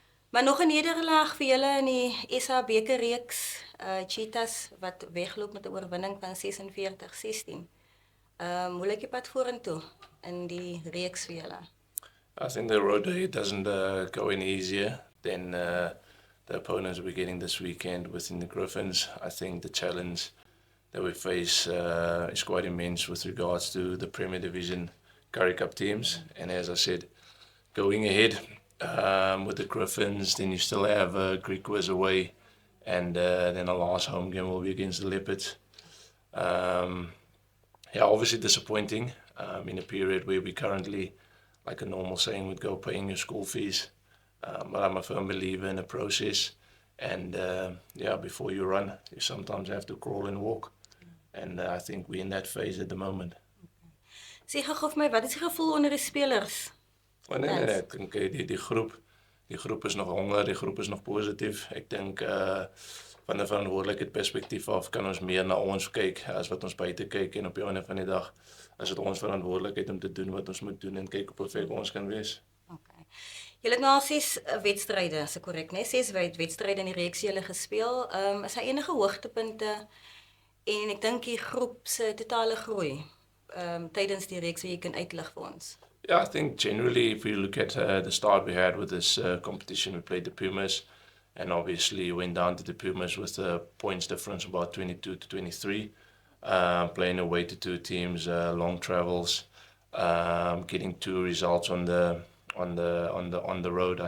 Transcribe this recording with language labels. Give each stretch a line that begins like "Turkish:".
Afrikaans: Maar nog 'n nederlaag vir julle in die SA bekerreeks, Cheetahs wat wegloop met 'n oorwinning van 46-16. Hoe lyk die pad vorentoe in die reeks vir julle?
English: I think the road ahead doesn't go any easier than the opponents we're getting this weekend within the Griffons. I think the challenge that we face is quite immense with regards to the Premier Division Currie Cup teams. And as I said, going ahead with the Griffons, then you still have Griffons away, and then our last home game will be against the Leopards. Obviously disappointing in a period where we currently, like a normal saying, would go paying your school fees. But I'm a firm believer in a process, and before you run, you sometimes have to crawl and walk, and I think we're in that phase at the moment.
Afrikaans: Sê gou vir my, wat is die gevoel onder die spelers? Nee, ek dink die groep is nog honger, die groep is nog positief. Ek dink van 'n verantwoordelikheid perspektief af kan ons meer na ons kyk as wat ons buite kyk, en op die einde van die dag is dit ons verantwoordelikheid om te doen wat ons moet doen en kyk op hoe ver ons kan wees. Okay. Julle het nou al 6 wedstryde, as ek korrek, né? 6 wedstryde in die reeks julle gespeel. Is daar enige hoogtepunte en ek dink die groep se totale groei tydens die reeks wat jy kan uitlig vir ons?
English: Yeah, I think generally, if we look at the start we had with this competition, we played the Pumas, and obviously went down to the Pumas with a points difference about 22-23, playing away to 2 teams, long travels, getting 2 results on the road.